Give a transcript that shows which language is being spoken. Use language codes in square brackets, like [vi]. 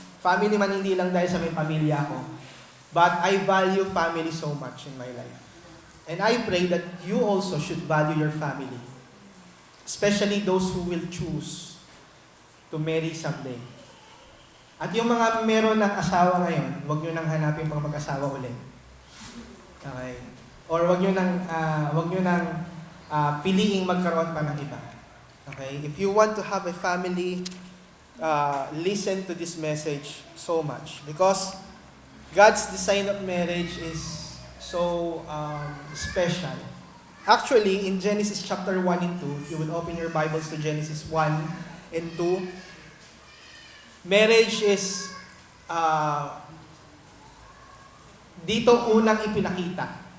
[en] Family man [tl] hindi lang dahil sa may pamilya ko, [en] but I value family so much in my life. And I pray that you also should value your family. Especially those who will choose to marry someday. [tl] At yung mga meron ng asawa ngayon, huwag nyo nang hanapin mga mag-asawa ulit. Okay? Or huwag nyo nang piliing magkaroon pa ng iba. [en] Okay? If you want to have a family, listen to this message so much. Because God's design of marriage is so special. Actually, in Genesis chapter 1 and 2, if you will open your Bibles to Genesis 1 and 2, marriage is [tl] dito unang ipinakita.